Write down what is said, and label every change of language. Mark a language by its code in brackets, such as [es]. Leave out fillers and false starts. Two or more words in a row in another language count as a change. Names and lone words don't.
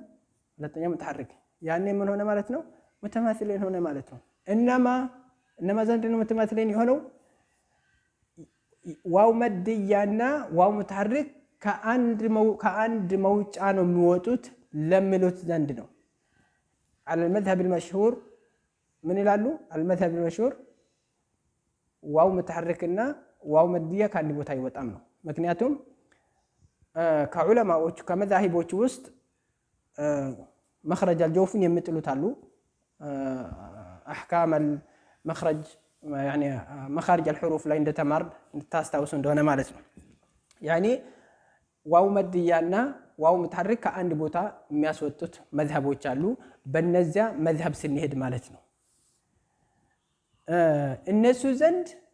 [am] ሁለተኛው ሙተሐሪክ። ያኔ ምን ሆነ ማለት ነው? ሙተማሲሊን ሆነ ማለት ነው። እነማ ዘንድ ነው ሙተማሲሊን የሆነው? [ar] واو مدية وواو متحرك [am] ከአንድ መውጫ ነው የሚወጡት ለሚሉት ዘንድ ነው። [ar] على المذهب المشهور [am] ምን ይላሉ? [ar] المذهب المشهور واو متحرك وواو مدية [am] ከአንድ ቦታ አይወጣም ነው። ምክንያቱም ከዑለማዎች ከመዛሂቦች ውስጥ [ar] مخرج الجوف [am] የሚጥሉት አሉ። አሕካም መኽረጅ ያኒ [ar] مخارج الحروف [am] ላይ እንድታስታውሱ እንደሆነ ማለት ነው። ያኒ [ar] واو مدية وواو متحرك [am] ከአንድ ቦታ የሚያስወጡት መዝሀቦች አሉ። በነዚያ መዝሀብ ስንሄድ ማለት ነው እነሱ ዘንድ